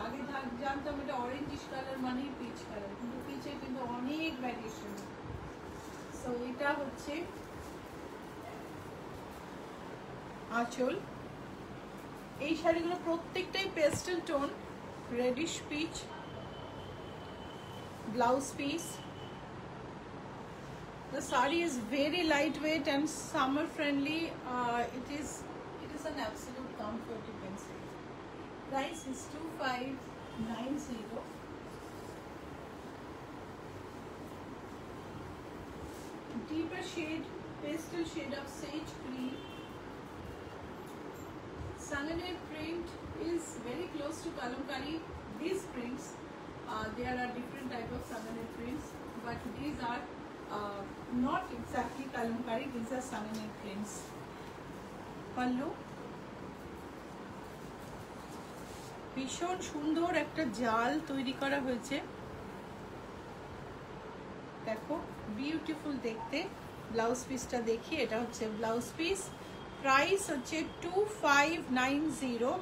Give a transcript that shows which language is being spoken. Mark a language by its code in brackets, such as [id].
[bn] আগে জানতাম এটা অরেঞ্জিশ কালার মানেই পিচ কালার, কিন্তু পিচের কিন্তু অনেক ভ্যারিয়েশন। সো এটা হচ্ছে আঁচল। এই শাড়িগুলো প্রত্যেকটাই pastel tone, radish pitch. Blouse piece. [en] The saree is very lightweight and summer friendly. It is an absolute comfort, you can say. Price is 2590. Deeper shade, pastel shade of sage green. Sanganer print is very close to kalamkari. These prints, there are different type of Sanganer prints, but these are not exactly kalamkari, these are Sanganer prints. [bn] Pallu ভীষণ সুন্দর একটা জাল তৈরি করা হয়েছে, দেখো beautiful দেখতে। Blouse পিসটা দেখি, এটা হচ্ছে ব্লাউজ পিস, প্রাইস হচ্ছে 2590।